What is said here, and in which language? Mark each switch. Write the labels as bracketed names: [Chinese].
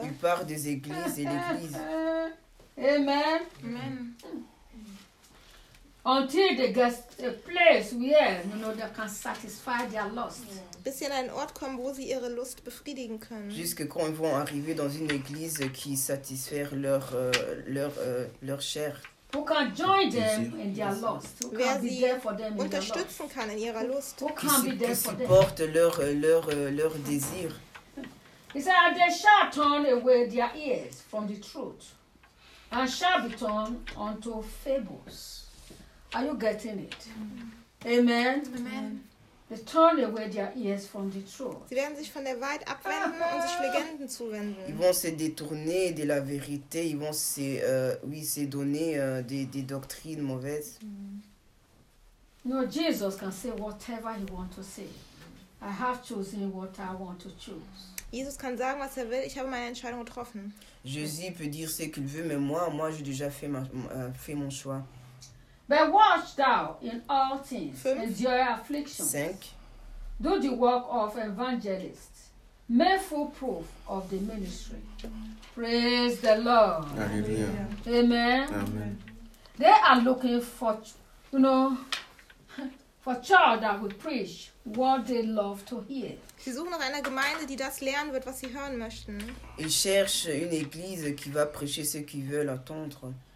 [French] Du pars des églises et l'église. Amen. Amen. [English] Until they get a place where you know they can satisfy their lust. [German] Bis sie an einen Ort kommen, wo sie ihre Lust befriedigen können. [French] Jusque quand ils vont arriver dans une église qui satisfait leur chair. [English] Who can join them in their lust? Who [German] Wer [English] can be there for them in their lust? [German] Kann in ihrer Lust? [English] Who can be there for them? [French] Porte leur désir. [English] He said, they shall turn away their ears from the truth and shall be turned unto fables. Are you getting it? Amen. Amen. They turn away their ears from the truth. [German] Sie werden sich von der Wahrheit abwenden und sich Legenden zuwenden. [French] Ils vont se détourner de la vérité. Ils vont se, oui, se donner des doctrines mauvaises. [English] No, Jesus can say whatever he wants to say. I have chosen what I want to choose. [German] Jesus kann sagen, was er will. Ich habe meine Entscheidung getroffen. [French] Jésus peut dire ce qu'il veut, mais moi, j'ai déjà fait mon choix. [English] But watch thou in all things, endure afflictions. 5. Do the work of evangelists. Make full proof of the ministry. Praise the Lord. Alleluia. Amen. Amen. They are looking for, you know, for church that will preach what they love to hear. [German] Sie suchen nach einer Gemeinde, die das lernen wird, was sie hören möchten. [French] Ils cherchent une église qui va prêcher ce qu'ils veulent entendre.